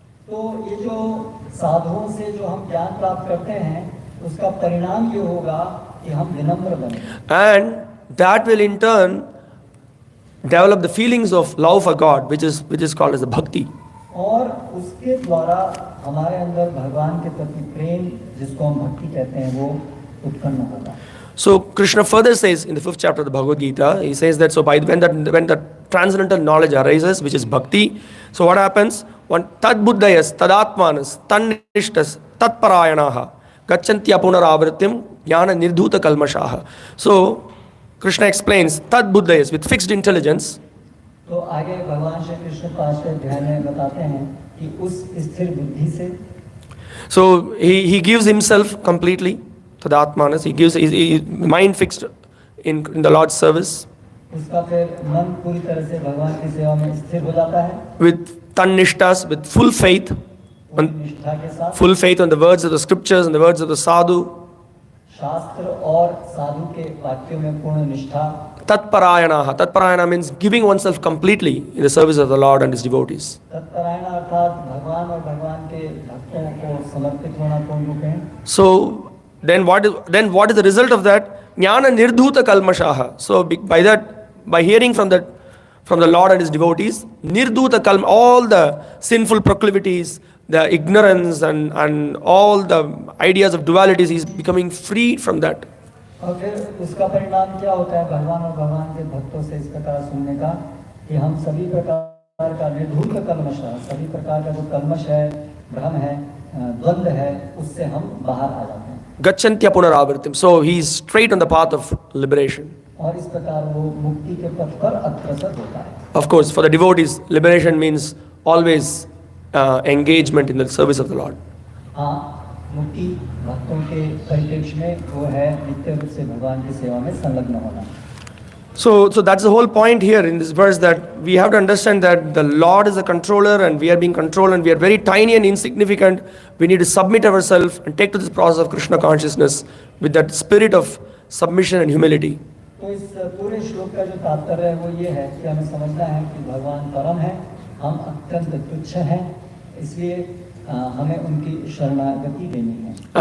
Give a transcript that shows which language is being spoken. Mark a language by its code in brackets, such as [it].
[hi] तो ये जो साधुओं से जो हम ज्ञान प्राप्त करते हैं, उसका परिणाम ये होगा कि हम विनम्र बने। [en] And that will in turn develop the feelings of love for God, which is called as the bhakti. [hi] और उसके द्वारा हमारे अंदर भगवान के प्रति प्रेम, जिसको हम भक्ति कहते हैं, वो उत्पन्न होगा। [en] So Krishna further says in the 5th chapter of the Bhagavad Gita, he says that when the transcendental knowledge arises, which is bhakti, so what happens? [sa] One tad buddhayas, tadatmanas, tannishtas, tatparayanaha, gacchantya punaravritim, jnana nirdhuta kalmashaha. [en] So Krishna explains, [sa] tad buddhayas, [en] with fixed intelligence. [hi] तो आगे भगवान श्री कृष्ण 5वें अध्याय में बताते हैं कि उस स्थिर बुद्धि से, [en] So he gives himself completely to the Atmanas. He gives his mind fixed in the Lord's service. [hi] उसका फिर मन पूरी तरह से भगवान की सेवा में स्थिर हो जाता है, [en] with tannishtas, with full faith, [hi] पूरी निष्ठा के साथ, [en] full faith on the words of the scriptures and the words of the sadhu. [hi] शास्त्र और साधु के वाक्यों में पूर्ण निष्ठा. [sa] Tatparayanaha. [en] Tatparayana means giving oneself completely in the service of the Lord and His devotees. [hi] तत्परायण अर्थात भगवान और भगवान के भक्तों को समर्पित होना पूर्ण रूप में. [en] So then what is the result of that? [sa] Jnana nirdhuta kalmashaha. [en] So by that, by hearing from the Lord and His devotees, nirdhuta kalma, all the sinful proclivities, the ignorance and all the ideas of dualities, he is becoming free from that. [hi] और फिर उसका परिणाम क्या होता है भगवान और भगवान के भक्तों से इस प्रकार सुनने का कि हम सभी प्रकार का निर्धूत कल्मश, सभी प्रकार का जो कल्मश है, भ्रम है, द्वंद्व है, उससे हम बाहर आ जाते हैं. [sa] Gacchantya punaravartim. [en] So he is straight on the path of liberation. [hi] और इस प्रकार वो मुक्ति के पथ पर अग्रसर होता है. [en] Of course, for the devotees, liberation means always engagement in the service of the Lord. [hi] हाँ, मुक्ति भक्तों के परिप्रेक्ष्य में वो है नित्य रूप से भगवान की सेवा में संलग्न होना. [en] So that's the whole point here in this verse, that we have to understand that the Lord is a controller and we are being controlled and we are very tiny and insignificant. We need to submit ourselves and take to this process of Krishna consciousness with that spirit of submission and humility. [hi] तो इस पूरे श्लोक का जो तात्पर्य है वो ये है कि हमें समझना है कि भगवान परम है, हम अत्यंत तुच्छ हैं, इसलिए हमें उनकी शरणागति देनी है.